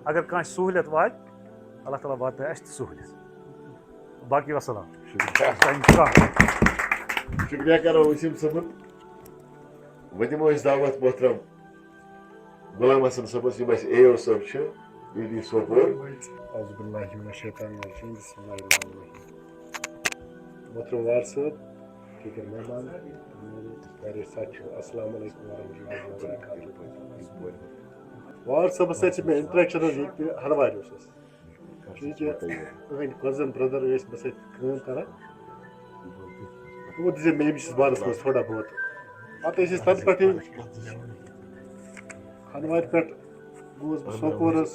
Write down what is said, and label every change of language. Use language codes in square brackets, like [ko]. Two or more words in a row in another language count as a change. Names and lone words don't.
[ks] اگر کٲنٛسہِ سہوٗلیت واتہِ اللہ تعالیٰ واتناوِ اَسہِ تہِ سہوٗلیت. باقی وسلام. شکریہ کرو وسیم صٲبُن. وۄنۍ دِمو أسۍ دعوت محترم غلام حسن صٲبس یِم اَسہِ اے او صٲب چھِ پی ڈی سوپور. [ar] اعوذ باللہ من الشیطان الرجیم بسم اللہ الرحمن الرحیم. [ur] محترم وار صٲب, ٹھیٖک مہمان, میرے پیارے ساتھیو, [ar] السلام علیکم ورحمۃ اللہ وبرکاتہ. [ks] وار صٲبس سۭتۍ چھِ مےٚ انٹریکشن حظ ییٚتہِ ہنوارِ اوس اَسہِ. چوٗنٛکہِ تُہٕنٛدۍ [en] cousin brother [ks] ٲسۍ مےٚ سۭتۍ کٲم کران, تِمو دِژے مےٚ أمِس بارس منٛز تھوڑا بہت. پتہٕ ٲسۍ أسۍ تتہِ پٮ۪ٹھٕے ہنوارِ پٮ۪ٹھ گوٚوُس بہٕ سوپور حظ.